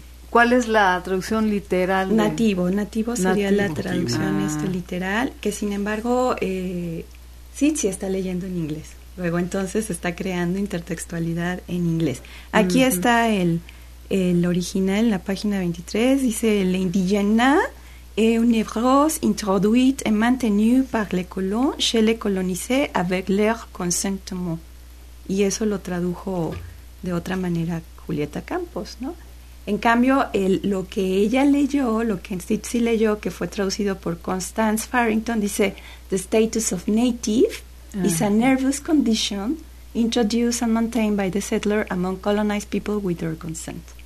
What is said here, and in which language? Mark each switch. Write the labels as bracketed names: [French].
[Spanish] ¿Cuál es la traducción literal? Nativo, nativo sería nativo. La traducción literal, que sin embargo... Sí, está leyendo en inglés. Luego, entonces, está creando intertextualidad en inglés. Aquí está el original, en la página 23. Dice, [French] l'indigena est une névrose introduite et maintenue par les colons chez les colonisés avec leur consentement. [Spanish] Y eso lo tradujo de otra manera Julieta Campos, ¿no? En cambio, lo que ella leyó, lo que Tsitsi leyó, que fue traducido por Constance Farrington, dice, [English] the status of native is a nervous condition introduced and maintained by the settler among colonized people with their consent.